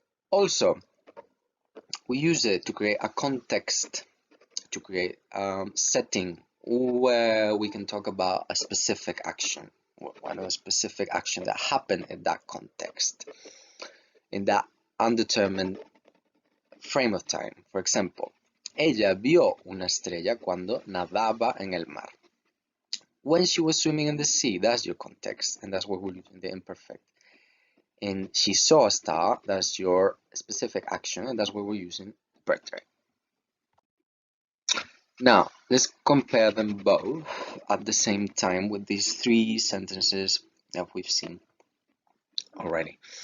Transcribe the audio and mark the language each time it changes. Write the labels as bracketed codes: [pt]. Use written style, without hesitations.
[en] Also, we use it to create a context, to create a setting where we can talk about a specific action, one of a specific action that happened in that context, in that undetermined frame of time. For example, [es] ella vio una estrella cuando nadaba en el mar. [en] When she was swimming in the sea, that's your context, and that's what we're using the imperfect. And she saw a star, that's your specific action, and that's what we're using preterite. Now, let's compare them both at the same time with these three sentences that we've seen already.